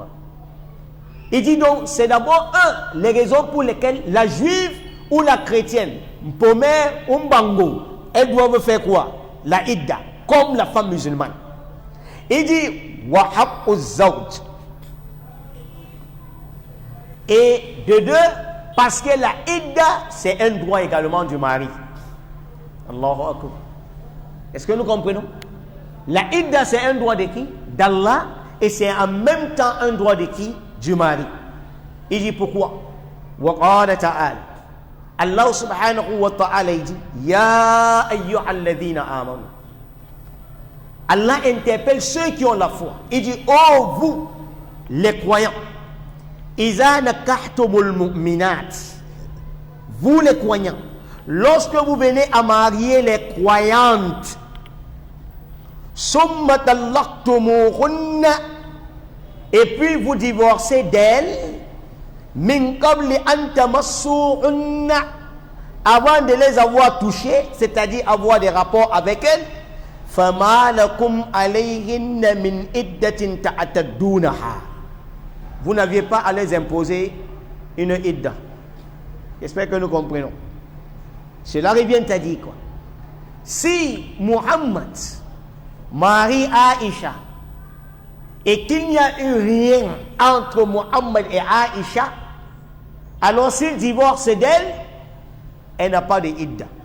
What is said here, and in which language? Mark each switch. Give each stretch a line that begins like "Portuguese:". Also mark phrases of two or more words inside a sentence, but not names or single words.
French: Il dit donc, c'est d'abord les raisons pour lesquelles la juive ou la chrétienne, Mpome ou Mbango, elles doivent faire quoi? La idda, comme la femme musulmane. Il dit,
Arabic: وحق الزوج.
French: Et de deux, parce que la idda, c'est un droit également du mari.
Arabic: الله أكبر.
French: Est-ce que nous comprenons? La idda, c'est un droit de qui? D'Allah, et c'est en même temps un droit de qui? Du mari. Il dit pourquoi?
Arabic: وقال تعالى الله سبحانه وتعالى dit, يا أيها الذين آمنوا.
French: Allah interpelle ceux qui ont la foi. Il dit, oh vous les croyants,
Arabic: إذا نكحتم المؤمنات,
French: vous les croyants, lorsque vous venez à marier les croyantes,
Arabic: ثم طلقتموهن,
French: et puis vous divorcez d'elles,
Arabic: من قبل أن تمسوهن,
French: avant de les avoir touchées, c'est-à-dire avoir des rapports avec elles,
Arabic: فما لكم عليهن من عدة تعتدونها,
French: vous n'aviez pas à les imposer une idda. J'espère que nous comprenons. Cela revient à dire quoi? Si Muhammad marie Aïcha et qu'il n'y a eu rien entre Muhammad et Aïcha, alors s'il divorce d'elle, elle n'a pas de idda.